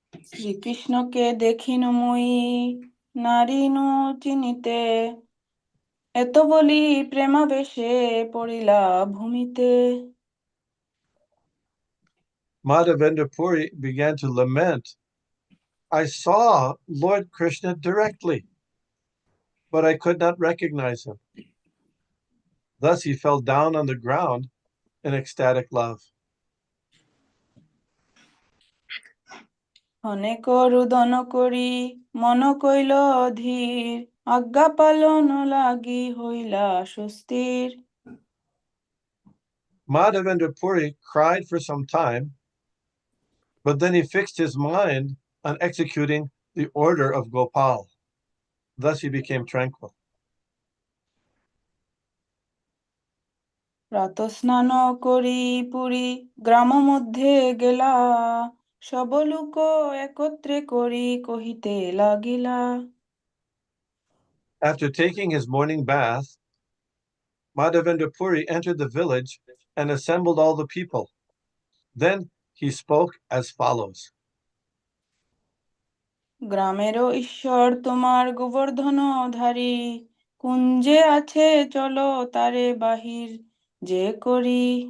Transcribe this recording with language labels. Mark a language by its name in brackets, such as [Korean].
[Bangla] শ্রীকৃষ্ণকে দেখিন মুই নারীনু চিনিতে এত বলি প্রেমাবেশে পড়িলা ভূমিতে। [English] Madhavendra Puri began to lament. I saw Lord Krishna directly, but I could not recognize him. Thus he fell down on the ground in ecstatic love. [Bangla] অনেক রুদন করি মন কইল ধীর আজ্ঞা পালন লাগি হইলা সুস্থির। [English] Madhavendra Puri cried for some time, but then he fixed his mind on executing the order of Gopal. Thus he became tranquil. [Bangla] প্রাতঃস্নান করি পুরী গ্রাম মধ্যে গেলা সব লোক একত্রে করি কহিতে লাগিলা। [English] After taking his morning bath, Madhavendra Puri entered the village and assembled all the people. Then he spoke as follows. [Bangla] গ্রামেরও ঈশ্বর তোমার গোবর্ধন ধারী কুঞ্জে আছে চলো তারে বাহির যে করি।